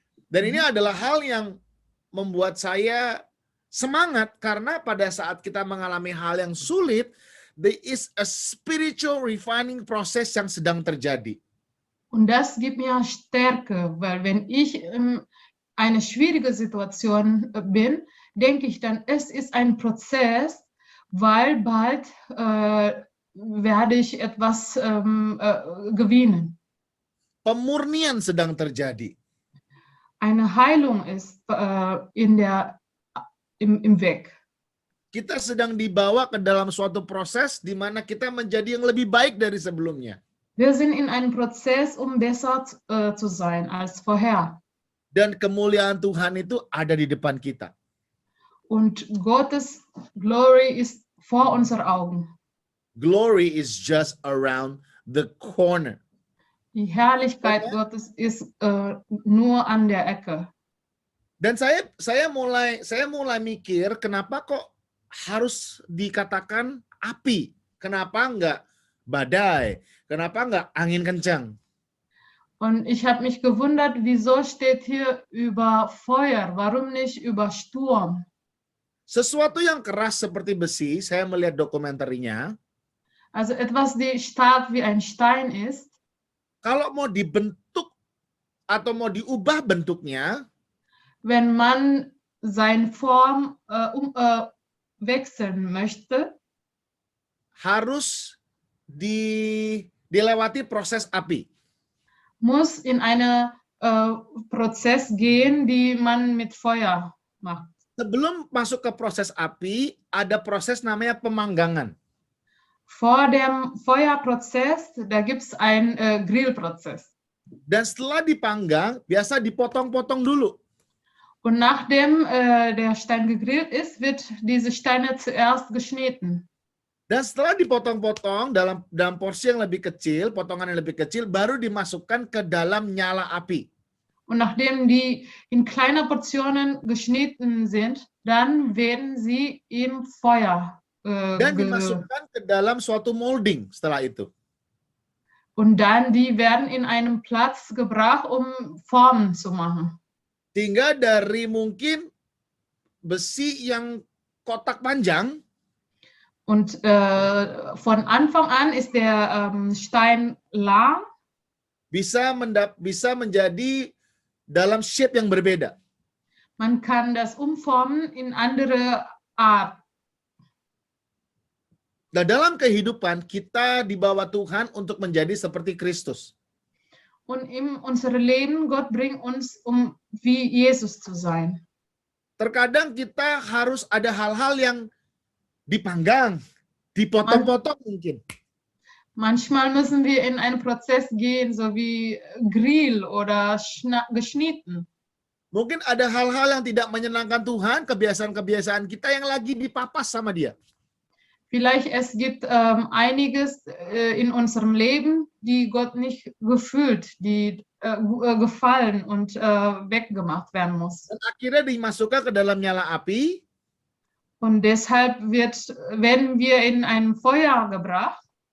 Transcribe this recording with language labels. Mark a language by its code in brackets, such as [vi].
[id] Dan ini adalah hal yang membuat saya semangat karena pada saat kita mengalami hal yang sulit, [en] there is a spiritual refining process [id] yang sedang terjadi. [de] Und das gibt mir Stärke, weil wenn ich in eine schwierige Situation bin, denke ich dann, es ist ein Prozess, weil bald werde ich etwas gewinnen. [id] Pemurnian sedang terjadi. [de] Eine Heilung ist im Weg. [id] Kita sedang dibawa ke dalam suatu proses di mana kita menjadi yang lebih baik dari sebelumnya. [de] Wir sind in einem Prozess, um besser zu sein als vorher. [id] Dan kemuliaan Tuhan itu ada di depan kita. [de] Und Gottes Glory ist vor unseren Augen. [en] Glory is just around the corner. [de] Die Herrlichkeit Gottes ist nur an der Ecke. [id] Dan saya mulai mikir, kenapa kok harus dikatakan api? Kenapa enggak badai? Kenapa enggak angin kencang? [de] Und ich habe mich gewundert, wieso steht hier über Feuer? Warum nicht über Sturm? [id] Sesuatu yang keras seperti besi, saya melihat dokumenterinya. [de] Also etwas, die stark wie ein Stein ist. [id] Kalau mau dibentuk atau mau diubah bentuknya, [de] wenn man seine Form wechseln möchte, [id] harus dilewati proses api. [de] Muss in eine Prozess gehen, die man mit Feuer macht. [id] Sebelum masuk ke proses api, ada proses namanya pemanggangan. [de] Vor dem Feuerprozess, da gibt es einen Grillprozess. [id] Dan setelah dipanggang, biasa dipotong-potong dulu. [de] Und nachdem der Stein gegrillt ist, wird diese Steine zuerst geschnitten. [id] Dan setelah dipotong-potong dalam porsi yang lebih kecil, potongan yang lebih kecil, baru dimasukkan ke dalam nyala api. [de] Und nachdem die in kleine Portionen geschnitten sind, dann werden sie im Feuer [id] dan dimasukkan ke dalam suatu molding setelah itu. [de] Und dann die werden in einem Platz gebracht, um Formen zu machen. [id] Sehingga dari mungkin besi yang kotak panjang, [de] und von Anfang an ist der Stein lang, [id] bisa menjadi dalam shape yang berbeda. [de] Man kann das umformen in andere Art. [id] Nah, dalam kehidupan kita dibawa Tuhan untuk menjadi seperti Kristus. [de] Und in unser Leben, Gott bringt uns, um wie Jesus zu sein. [id] Terkadang kita harus ada hal-hal yang dipanggang, dipotong-potong mungkin. [de] Manchmal müssen wir in einen Prozess gehen, so wie Grill oder geschnitten. [id] Mungkin ada hal-hal yang tidak menyenangkan Tuhan, kebiasaan-kebiasaan kita yang lagi dipapas sama Dia. [de] Vielleicht es gibt einiges in unserem Leben, die Gott nicht gefühlt, die gefallen und weggemacht werden muss. [id] Dan akhirnya dimasukkan ke dalam nyala api. [de] Und deshalb werden wir in ein Feuer gebracht.